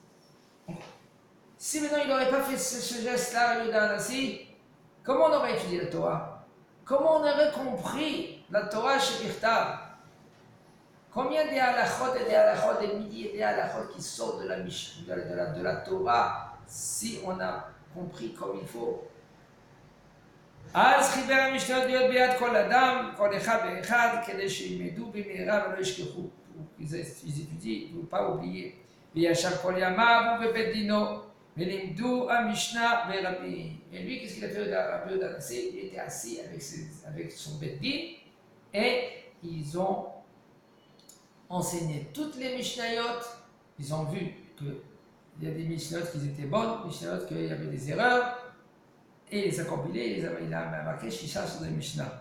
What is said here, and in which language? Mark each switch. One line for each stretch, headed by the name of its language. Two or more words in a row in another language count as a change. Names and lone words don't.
French: Si maintenant il n'aurait pas fait ce geste-là, Rabbi Yehuda Anassi, comment on aurait étudié la Torah? Comment on aurait compris la Torah chez Birtav? Combien des halachot et des halachot, des milliers de halachot qui sortent de la Torah si on a compris comme il faut?
Hebrew: אז חיבר המשניות להיות ביד כל אדם, כל אחד ואחד, כדי שילמדו במהרה ולא ישכחו.
French: Ils étudient, ils ne vont pas oublier.
Hebrew: וישב כל ימיו בבית דינו, ולימדו המשנה ורבים.
French: Et lui, qu'est-ce qu'il a fait Rabbi Yehuda Anassi? Il était assis avec son
Hebrew: בית דין
French: et ils ont enseigné toutes les Mishnayot. Ils ont vu qu'il y a des Mishnayot qui étaient bonnes, Mishnayot qu'il y avait des erreurs, et il les a compilées, il a marqué Shisha sur des Mishnah.